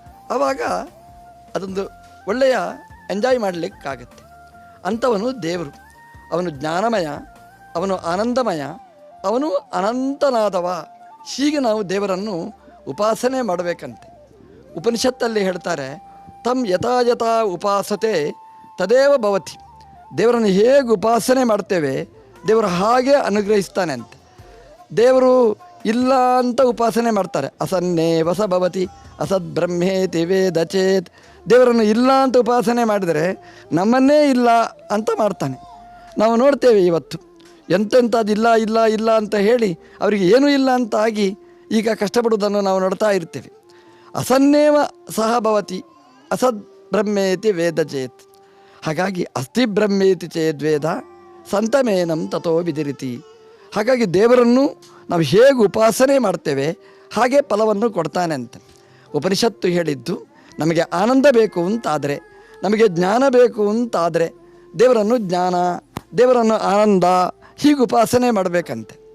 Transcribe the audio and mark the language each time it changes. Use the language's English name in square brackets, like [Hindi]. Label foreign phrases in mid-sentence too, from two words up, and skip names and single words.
[Kannada] ಆವಾಗ ಅದೊಂದು ಒಳ್ಳೆಯ ಎಂಜಾಯ್ ಮಾಡಲಿಕ್ಕಾಗತ್ತೆ. ಅಂಥವನು ದೇವರು. ಅವನು ಜ್ಞಾನಮಯ, ಅವನು ಆನಂದಮಯ, ಅವನು ಅನಂತನಾದವ. ಹೀಗೆ ನಾವು ದೇವರನ್ನು ಉಪಾಸನೆ ಮಾಡಬೇಕಂತೆ. ಉಪನಿಷತ್ತಲ್ಲಿ ಹೇಳ್ತಾರೆ, [Sanskrit] ತಮ್ ಯಥಾ ಯಥಾ ಉಪಾಸತೆ ತದೇವ ಭವತಿ. [Kannada] ದೇವರನ್ನು ಹೇಗೆ ಉಪಾಸನೆ ಮಾಡ್ತೇವೆ ದೇವರು ಹಾಗೆ ಅನುಗ್ರಹಿಸ್ತಾನೆ ಅಂತೆ. ದೇವರು ಇಲ್ಲ ಅಂತ ಉಪಾಸನೆ ಮಾಡ್ತಾರೆ. [Sanskrit] ಅಸನ್ನೇ ವಸ ಭವತಿ ಅಸದ್ ಬ್ರಹ್ಮೇತಿ ವೇದ ಚೇತ್. [Kannada] ದೇವರನ್ನು ಇಲ್ಲ ಅಂತ ಉಪಾಸನೆ ಮಾಡಿದರೆ ನಮ್ಮನ್ನೇ ಇಲ್ಲ ಅಂತ ಮಾಡ್ತಾನೆ. ನಾವು ನೋಡ್ತೇವೆ ಇವತ್ತು ಎಂತೆಂಥದ್ದು ಇಲ್ಲ ಇಲ್ಲ ಇಲ್ಲ ಅಂತ ಹೇಳಿ ಅವರಿಗೆ ಏನೂ ಇಲ್ಲ ಅಂತ ಆಗಿ ಈಗ ಕಷ್ಟಪಡುವುದನ್ನು ನಾವು ನೋಡ್ತಾ ಇರ್ತೇವೆ. [Sanskrit] ಅಸನ್ನೇವ ಸಹ ಭವತಿ ಅಸದ್ ಬ್ರಹ್ಮೇತಿ ವೇದ ಚೇತ್. ಹಾಗಾಗಿ ಅಸ್ತಿ ಬ್ರಹ್ಮೇತಿ ಚೇದ್ವೇದ ಸಂತಮೇನಂ ತಥೋ ವಿದಿರಿತಿ. [Kannada] ಹಾಗಾಗಿ ದೇವರನ್ನು ನಾವು ಹೇಗೆ ಉಪಾಸನೆ ಮಾಡ್ತೇವೆ ಹಾಗೆ ಫಲವನ್ನು ಕೊಡ್ತಾನೆ ಅಂತ ಉಪನಿಷತ್ತು ಹೇಳಿದ್ದು. ನಮಗೆ ಆನಂದ ಬೇಕು ಅಂತಾದರೆ, ನಮಗೆ ಜ್ಞಾನ ಬೇಕು ಅಂತಾದರೆ ದೇವರನ್ನು ಜ್ಞಾನ, ದೇವರನ್ನು ಆನಂದ ಹೀಗೆ ಉಪಾಸನೆ ಮಾಡಬೇಕಂತೆ.